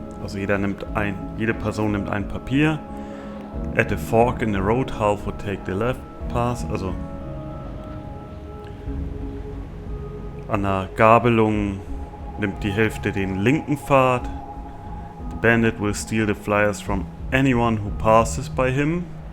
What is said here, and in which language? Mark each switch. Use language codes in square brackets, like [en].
[de] Also jede Person nimmt ein Papier. [en] At a fork in the road, half would take the left path. [de] Also an der Gabelung nimmt die Hälfte den linken Pfad. [en] The bandit will steal the flyers from anyone who passes by him.